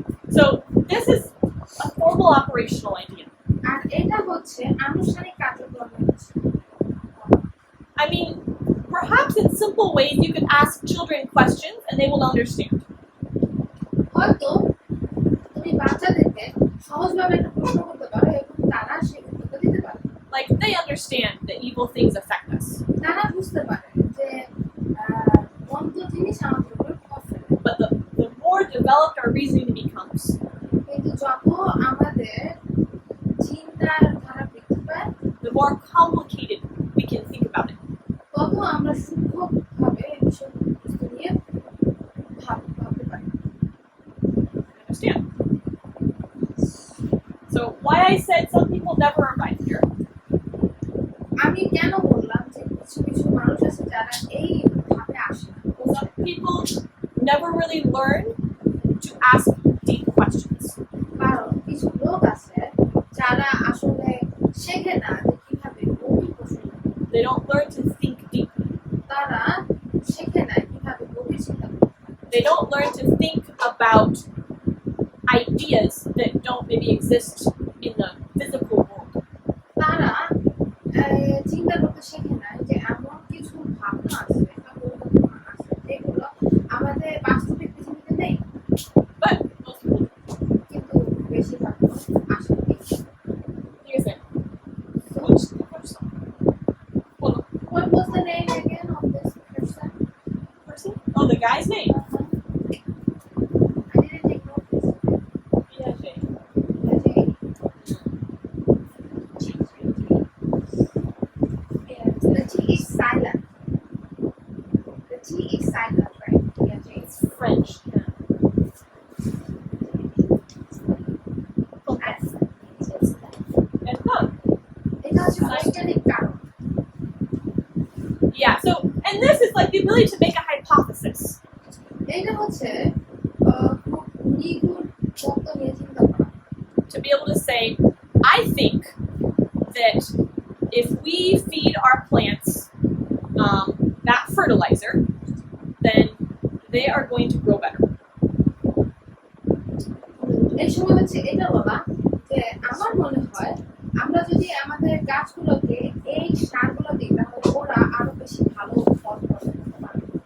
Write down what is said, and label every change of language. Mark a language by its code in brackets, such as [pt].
[en] So this is a formal operational idea. [bn] আর এটা হচ্ছে আনুষ্ঠানিক কার্যক্রমের বিষয়। [en] I mean, perhaps in simple ways you could ask children questions and they will understand. [bn] হয়তো তুমি বাচ্চাদেরকে সহজভাবে একটা প্রশ্ন করতে পারো এবং তারা সেই উত্তরটা দিতে পারে। [en] Like, they understand that evil things affect us. [bn] তারা বুঝতে পারে যে মন্দ জিনিস আমাদের উপর প্রভাব ফেলে। [en] But the more developed our reasoning becomes, [bn] কিন্তু যত আমাদের চিন্তার ধারা বৃদ্ধি পায়, [en] the more complicated we can think about it. [bn] তত আমরা সূক্ষ্মভাবে এই বিষয়বস্তু নিয়ে ভাবতে পারি। [en] Understand? So why I said some people never arrive here? [bn] আমি কেন বললাম যে কিছু কিছু মানুষ আছে যারা এই ভাবে আসে না? [en] Some people never really learn to ask deep questions. [bn] কারণ কিছু লোক আছে যারা আসলে শেখে না যে কিভাবে গভীর প্রশ্ন করবে। [en] They don't learn to think deeply. [bn] তারা শেখে না কিভাবে গভীর চিন্তা করবে। [en] They don't learn to think about ideas that don't maybe exist in the physical world. [bn] তারা চিন্তা করতে শেখে না যে এমন কিছু ভাবনা আছে বা পরিকল্পনা আছে যেগুলো আমাদের বাস্তবিক পৃথিবীতে নেই, [en] But most people do. [bn] কিন্তু বেশিরভাগ মানুষ আসে না। [en] Here's it. Which person? Well, What was the name again of this person? oh, the guy's name. I didn't take notice. Piaget. The T is silent. The T is silent, right? Yeah, James. It's French. Yeah. And [bn] এটা হচ্ছে বৈজ্ঞানিক কারণ। [en] yeah, so, and this is like the ability to make a hypothesis. [bn] এটা হচ্ছে খুব নিগুড় তত্ত্ব নিয়ে চিন্তা করা। [en] To be able to say, I think that if we feed our plants that fertilizer, then they are going to grow better. [bn] এই সময় হচ্ছে এটা বলা যে আমার মনে হয় আমরা যদি আমাদের গাছগুলোকে এই সারগুলো দিই তাহলে ওরা আরো বেশি ভালো ফল ফলাতে পারবে।